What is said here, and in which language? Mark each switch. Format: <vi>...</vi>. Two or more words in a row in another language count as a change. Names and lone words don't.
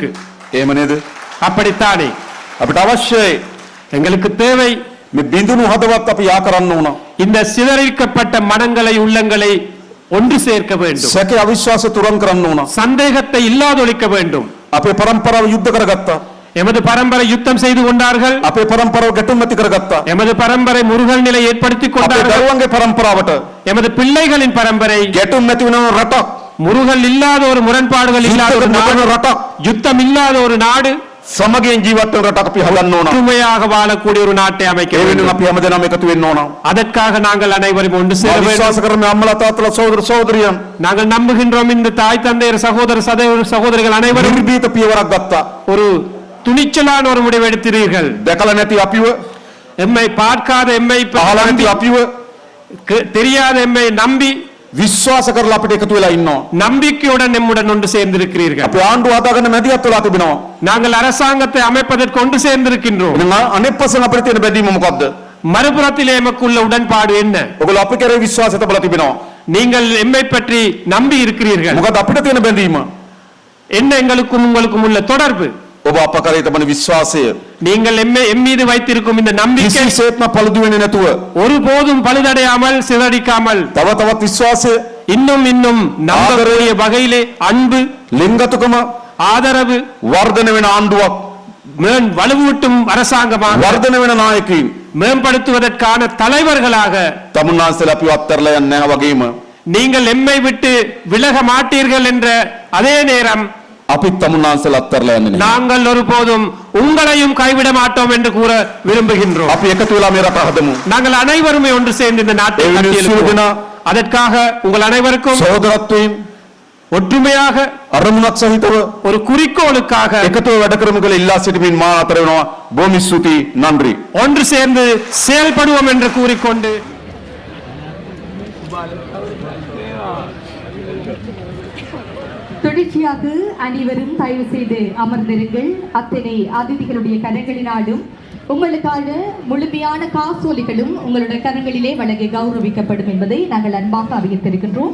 <si>එහෙම නේද?</si> <ta>அப்படித்தானே</ta> <si>අපිට අවශ්‍යයි</si> <ta>எங்களுக்கு தேவை</ta> <si>මේ බිඳුණු හදවත් අපි යා කරන්න ඕන.</si> <ta>இந்த சிதறிக்கப்பட்ட மனங்களை உள்ளங்களை ஒன்று சேர்க்க வேண்டும்.</ta> <si>සැකේ අවිශ්වාස තුරන් කරන්න ඕන.</si> <ta>சந்தேகத்தை இல்லாதொழிக்க வேண்டும்.</ta> <si>අපේ පරම්පරාව යුද්ධ කරගත්තා.</si> <ta>எமது பரம்பரை யுத்தம் செய்து கொண்டார்கள்.</ta> <si>අපේ පරම්පරාව ගැටුම් ඇති කරගත්තා.</si> <ta>எமது பரம்பரை முருகல் நிலை ஏற்படுத்திக்</ta> <si>අපේ</si> <ta>கொண்டார்கள்.</ta> <si>දරුවන්ගේ පරම්පරාවට</si> <ta>எமது பிள்ளைகளின் பரம்பரை</ta> <si>ගැටුම් ඇති වෙන රටක්,</si> <ta>முருகல் இல்லாத ஒரு முரண்பாடுகள் இல்லாத ஒரு நாடு,</ta> <si>නොවන රටක්,</si> <ta>யுத்தம் இல்லாத ஒரு நாடு,</ta> <si>සමගියෙන් ජීවත් වෙන රටක් අපි හදන්න ඕන.</si> <ta>ஒற்றுமையாக வாழக்கூடிய ஒரு நாட்டை அமைக்க</ta> <si>ඒ</si> <ta>வேண்டும்.</ta> <si>වෙනුවෙන් අපි හැමදෙනාම එකතු වෙන්න ඕන.</si> <ta>அதற்காக நாங்கள் அனைவரும் ஒன்று சேர</ta> <si>මා</si> <ta>வேண்டும்.</ta> <si>විශ්වාස කරන මේ අම්මලා තාත්තලා සහෝදර සහෝදරියන්</si> <ta>நாங்கள் நம்புகின்றோம் இந்த தாய் தந்தையர் சகோதர சகோதரிகள் அனைவரும்</ta> <si>නිර්භීත පියවරක් ගත්තා.</si> <ta>ஒரு துணிச்சலான ஒரு முடிவு எடுத்தீர்கள்.</ta> <si>දැකලා නැති අපිව,</si> <ta>எம்மை பார்க்காத எம்மை</ta> <si>අහලා නැති අපිව</si> <ta>தெரியாத எம்மை நம்பி</ta> <si>විශ්වාස කරලා අපිට එකතු වෙලා ඉන්නවා.</si> <ta>நம்பிக்கையுடன் நம்முடன் ஒன்று சேர்ந்திருக்கிறீர்கள்.</ta> <si>අපි ආණ්ඩුව හදාගන්න මැදිහත් වෙලා තිබෙනවා.</si> <ta>நாங்கள் அரசாங்கத்தை அமைப்பதற்கு ஒன்று சேர்ந்திருக்கின்றோம்.</ta> <si>එහෙනම් අනෙක් පස්සෙන් අපිට තියෙන බැඳීම මොකද්ද?</si> <ta>மறுபுறத்திலே எமக்குள்ள உடன்பாடு என்ன?</ta> <si>ඔයගොල්ලෝ අපි කරේ විශ්වාසය තබලා තිබෙනවා.</si> <ta>நீங்கள் எம்மை பற்றி நம்பி இருக்கிறீர்கள்.</ta> <si>මොකද අපිට තියෙන බැඳීම?</si> <ta>என்ன எங்களுக்கும் உங்களுக்கும் உள்ள தொடர்பு?</ta> <si>ඔබ අප කරේ තබන විශ්වාසය</si> <ta>நீங்கள் எம் மீது வைத்திருக்கும் இந்த நம்பிக்கை</ta> <si>කිසිසේත්ම පළුදු වෙන්නේ නැතුව</si> <ta>ஒருபோதும் பழுதடையாமல் சிதறடிக்காமல்</ta> <si>තව තවත් විශ්වාසය,</si> <ta>இன்னும் இன்னும் நம்பக்கூடிய வகையிலே அன்பு,</ta> <si>ලිංගතුකම</si> <ta>ஆதரவு,</ta> <si>වර්ධනය වෙන ආණ්ඩුවක්,</si> <ta>வலுவூட்டும் அரசாங்கமாக</ta> <si>වර්ධනය වෙන නායකයින්</si> <ta>மேம்படுத்துவதற்கான தலைவர்களாக</ta> <si>තමුන්නාන්සලා අපිව අත්හැරලා යන්නේ නැහැ වගේම</si> <ta>நீங்கள் எம்மை விட்டு விலக மாட்டீர்கள் என்ற அதே நேரம்</ta> <si>අපිත් තමුන්නාන්සලා අත්හැරලා යන්නේ නැහැ.</si> <ta>நாங்கள் ஒருபோதும் உங்களையும் கைவிட மாட்டோம் என்று கூற விரும்புகின்றோம்.</ta> <si>අපි එකතු වෙලා මේ රට හදමු.</si> <ta>நாங்கள் அனைவருமே ஒன்று சேர்ந்து இந்த நாட்டை</ta> <si>ඒ වෙනුවෙන් සියලු</si> <ta>கட்டியெழுப்புவோம்.</ta> <si>දෙනා</si> <ta>அதற்காக உங்கள் அனைவருக்கும்</ta> <si>සහෝදරත්වයෙන්</si> <ta>ஒற்றுமையாக</ta> <si>අරමුණක් සහිතව</si> <ta>ஒரு குறிக்கோளுக்காக</ta> <si>එකතුව වැඩ කරමු කියලා ඉල්ලා සිටමින් මා අතර වෙනවා. බොහොම ස්තුතියි. නන්දි.</si> <ta>ஒன்று சேர்ந்து செயல்படுவோம் என்று கூறிக்கொண்டு தொடர்ச்சியாக அனைவரும் தயவு செய்து அமர்ந்திருங்கள். அத்தனை அதிதிகளுடைய கரங்களினாலும் உங்களுக்கான முழுமையான காசோலைகளும் உங்களுடைய கரங்களிலே வழங்கி கௌரவிக்கப்படும் என்பதை நாங்கள் அன்பாக அறிவித்திருக்கின்றோம்.</ta>